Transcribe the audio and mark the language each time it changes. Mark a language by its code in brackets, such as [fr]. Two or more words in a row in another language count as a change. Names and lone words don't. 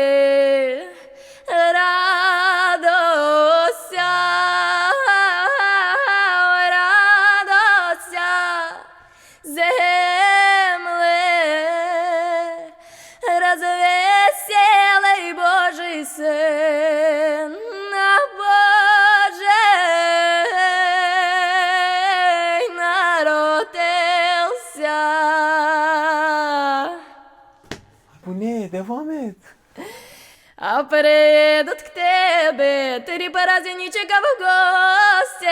[ru] радуйся, радуйся, земле, развеселый Божий Сын, Божий народился. [tr] Bu ne? Devam et. [ru] А придут к тебе три праздничка в гости.